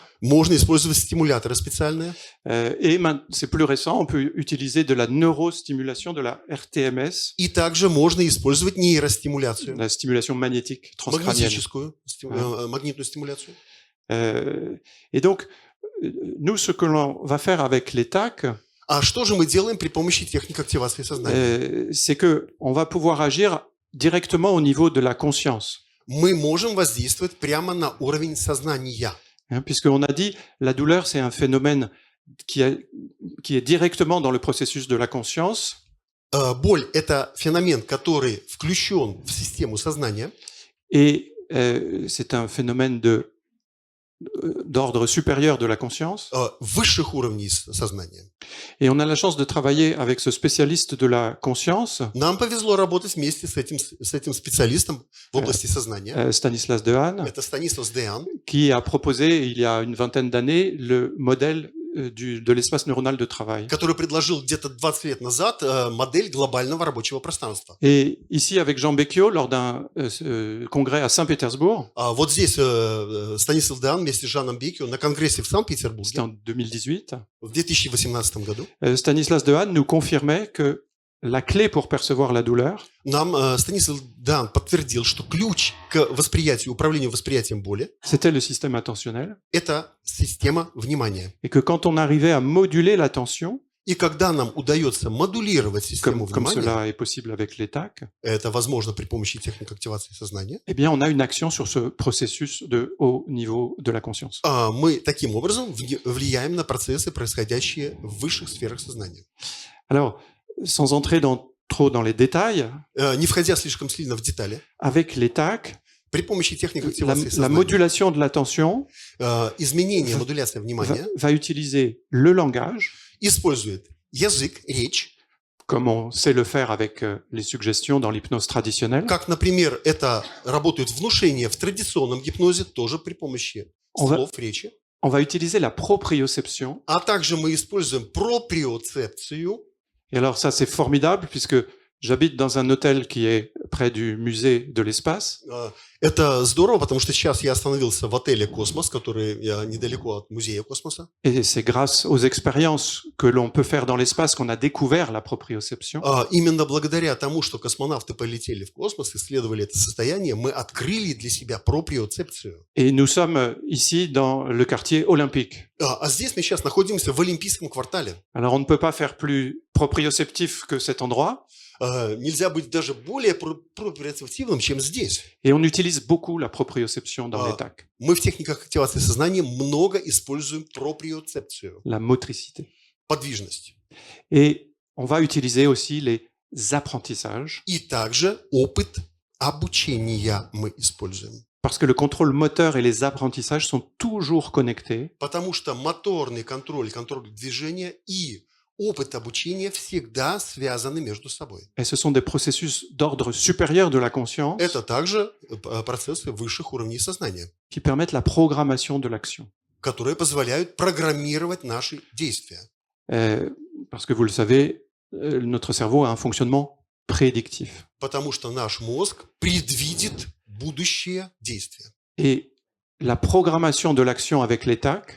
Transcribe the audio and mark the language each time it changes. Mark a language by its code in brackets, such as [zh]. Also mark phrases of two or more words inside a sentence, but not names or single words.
[ru] Можно использовать стимуляторы специальные. [fr] Et c'est plus récent, on peut utiliser de la neurostimulation, de la RTMS, [ru] И также можно использовать нейростимуляцию, [fr] la stimulation magnétique transcrânienne. [ru] магнетическую, магнитную стимуляцию. [fr] Et donc, nous, ce que l'on va faire avec les TAC, [ru] А что же мы делаем при помощи техник активации сознания? [fr] c'est que on va pouvoir agir directement au niveau de la conscience. [ru] Мы можем воздействовать прямо на уровень сознания. [fr] Puisqu'on a dit, la douleur, c'est un phénomène qui est directement dans le processus de la conscience. [ru] Боль – это феномен, который включен в систему сознания. [fr] Et c'est un phénomène d'ordre supérieur de la conscience. [ru] Высших уровней сознания. [fr] Et on a la chance de travailler avec ce spécialiste de la conscience, [ru] Нам повезло работать вместе с этим специалистом в области сознания. [fr] Stanislas Dehaene, [ru] Это Станислав Деан, [fr] qui a proposé il y a une vingtaine d'années le modèle de l'espace neuronal de travail. [ru] который предложил где-то 20 лет назад модель глобального рабочего пространства. [fr] Et ici, avec Jean Becchio, lors d'un congrès à Saint-Pétersbourg, [ru] Вот здесь Станислав Деан вместе с Жаном Беккио на конгрессе в [fr] c'était [ru] Санкт-Петербурге [fr] en 2018, [ru] в 2018 году. [fr] Stanislas Dehaene nous confirmait que la clé pour percevoir la douleur, [ru] Нам Станислав Деан подтвердил, что ключ к восприятию, управлению восприятием боли [fr] c'était le système attentionnel, – [ru] это система внимания. [fr] et que quand on arrivait à moduler l'attention, [ru] И когда нам удается модулировать систему [fr] comme [ru] внимания, [fr] cela est possible avec les TAC, [ru] это возможно при помощи техник активации сознания, [fr] eh bien, on a une action sur ce processus de haut niveau de la conscience. [ru] мы таким образом влияем на процессы, происходящие в высших сферах сознания. [fr] Alors, sans entrer trop dans les détails, [ru] Не входя слишком сильно в детали, [fr] avec les TAC, [ru] при помощи техник [fr] la, [ru] активации [fr] la [ru] сознания, [fr] modulation de l'attention [ru] изменение, модуляция внимания [fr] va utiliser le langage, [ru] использует язык, речь, [fr] comme on sait le faire avec les suggestions dans l'hypnose traditionnelle. [ru] как, например, это работают внушения в традиционном гипнозе, тоже при помощи слов, речи. [fr] On va utiliser la proprioception. [ru] А также мы используем проприоцепцию. [fr] Et alors ça, c'est formidable puisque j'habite dans un hôtel qui est près du musée de l'espace. [ru] Это здорово, потому что сейчас я остановился в отеле «Космос», который недалеко от музея космоса. [fr] Et c'est grâce aux expériences que l'on peut faire dans l'espace qu'on a découvert la proprioception. [ru] Именно благодаря тому, что космонавты полетели в космос, исследовали это состояние, мы открыли для себя проприоцепцию. [fr] Et nous sommes ici dans le quartier olympique. [ru] А здесь мы сейчас находимся в Олимпийском квартале. [fr] Alors on ne peut pas faire plus proprioceptif que cet endroit. [ru] Нельзя быть даже более проприоцептивным, чем здесь. [fr] Et on utilise beaucoup la proprioception dans les TAC. [ru] Мы в техниках активации сознания много используем проприоцепцию. [fr] La motricité. [ru] Подвижность. [fr] Et on va utiliser aussi les apprentissages. [ru] И также опыт обучения мы используем. [fr] Parce que le contrôle moteur et les apprentissages sont toujours connectés. [ru] Потому что моторный контроль, контроль движения и опыт обучения всегда связаны между собой. [fr] Et ce sont des processus d'ordre supérieur de la conscience [ru] Это также процессы высших уровней сознания, [fr] qui permettent la programmation de l'action. [ru] которые позволяют программировать наши действия. [fr] Parce que vous le savez, notre cerveau a un fonctionnement prédictif. [ru] Потому что наш мозг предвидит будущее действия. [fr] Et la programmation de l'action avec les TAC